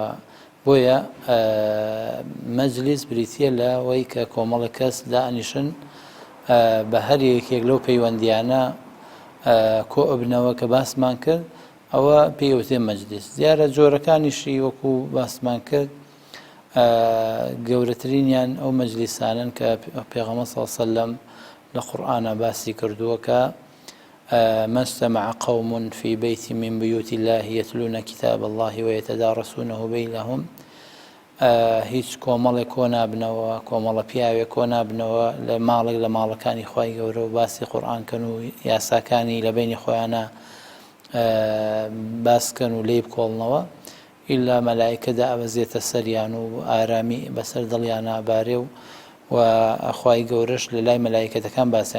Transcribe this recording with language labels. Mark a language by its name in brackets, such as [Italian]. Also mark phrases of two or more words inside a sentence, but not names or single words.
[Central Kurdish] بۆیە مەجلیس بریتیە لەوەی کە کۆمەڵی کەس دانیشن بە هەر یەکێک لەو پەیوەندیانە کۆ ئەبنەوە کە باسمان کرد، ئەوە پێوتێ مەجلیس. دیارە جۆرەکانیشی وەکو باسمان کرد گەورەترینیان ئەو مەجلیسانن کە پێغەمبەر [Arabic] صلی الله علیه و سلم [Central Kurdish] لە قورئانە باسی کردووە کە [Arabic] ما اجتمع قوم في بيت من بيوت الله يتلون كتاب الله ويتدارسونه بينهم، [Central Kurdish] هیچ کۆمەڵێک کۆ نابنەوە، کۆمەڵە پیاوێک کۆ نابنەوە لە ماڵێک لە ماڵەکانی خوای گەورە و باسی قورئانکەن و یاساکانی لە بینی خۆیانە باسکەن و لێی بکۆڵنەوە، ئیلا مەلایکەدا ئەبەزێتە سەریان و ئارامی بەسەر دڵیان ئابارێ و خوای گەورەش لە لای مەلایکەتەکان باسییان.